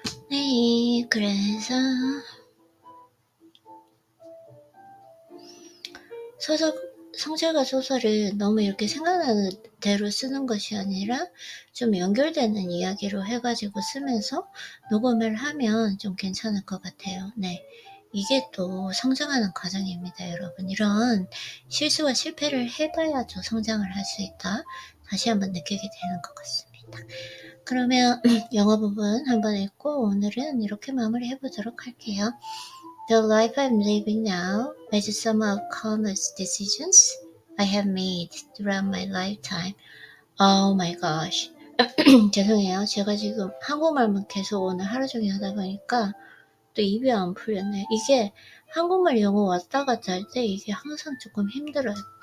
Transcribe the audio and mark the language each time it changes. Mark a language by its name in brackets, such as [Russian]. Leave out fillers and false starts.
[Korean] 네, 그래서 성찰과 소설을 너무 이렇게 생각나는 대로 쓰는 것이 아니라 좀 연결되는 이야기로 해가지고 쓰면서 녹음을 하면 좀 괜찮을 것 같아요. 네. 이게 또 성장하는 과정입니다, 여러분. 이런 실수와 실패를 해봐야죠 성장을 할 수 있다. 다시 한번 느끼게 되는 것 같습니다. 그러면 영어 부분 한번 읽고 오늘은 이렇게 마무리해보도록 할게요. [English] The life I'm living now is the sum of countless decisions I have made throughout my lifetime. Oh my gosh. [Korean] 죄송해요. 제가 지금 한국말만 계속 오늘 하루 종일 하다 보니까 또 입이 안 풀렸네. 이게 한국말 영어 왔다 갔다 할 때 이게 항상 조금 힘들어요.